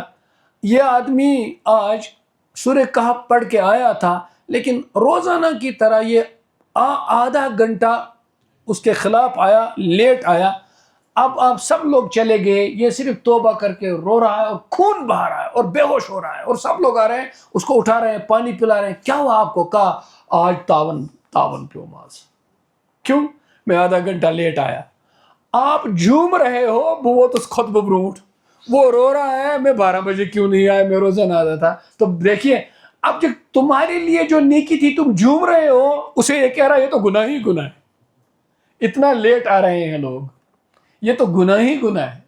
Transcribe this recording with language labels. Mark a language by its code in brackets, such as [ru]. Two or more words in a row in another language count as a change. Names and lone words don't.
[ur] یہ آدمی آج سورہ کہف پڑھ کے آیا تھا، لیکن روزانہ کی طرح یہ آدھا گھنٹہ اس کے خلاف آیا، لیٹ آیا۔ اب آپ سب لوگ چلے گئے، یہ صرف توبہ کر کے رو رہا ہے اور خون بہا رہا ہے اور بے ہوش ہو رہا ہے، اور سب لوگ آ رہے ہیں، اس کو اٹھا رہے ہیں، پانی پلا رہے ہیں۔ کیا ہوا آپ کو؟ کہا [ks] آج تاون پیو ماز۔ [ur] کیوں؟ میں آدھا گھنٹہ لیٹ آیا۔ آپ جھوم رہے ہو، وہ تو خود ببروٹ، وہ رو رہا ہے میں 12 بجے کیوں نہیں آیا، میں روزہ نہ تھا. تو دیکھیے اب جو تمہارے لیے جو نیکی تھی تم جھوم رہے ہو، اسے یہ کہہ رہا ہے یہ تو گناہ ہی گناہ ہے، اتنا لیٹ آ رہے ہیں لوگ، یہ تو گناہ ہی گناہ ہے.